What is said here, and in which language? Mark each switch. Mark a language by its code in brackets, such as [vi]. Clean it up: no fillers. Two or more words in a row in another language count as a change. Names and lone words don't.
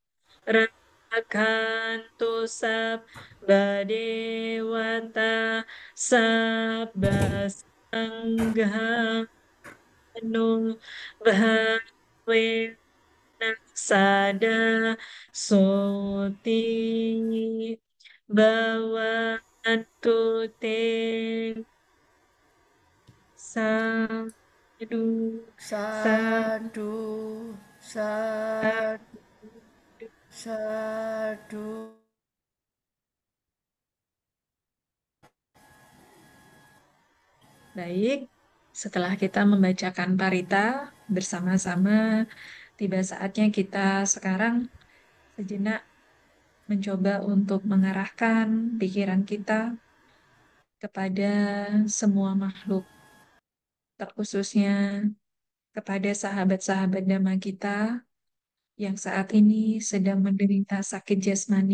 [pi] Rakhantu sabba dewata sabba sangha Anu Bhave Sada Soti Bhavantu Te Sadu Sadu Sadu, sadu, sadu. [id] Baik, setelah kita membacakan parita bersama-sama, tiba saatnya kita sekarang sejenak mencoba untuk mengarahkan pikiran kita kepada semua makhluk, terkhususnya kepada sahabat-sahabat dhamma kita yang saat ini sedang menderita sakit jasmani.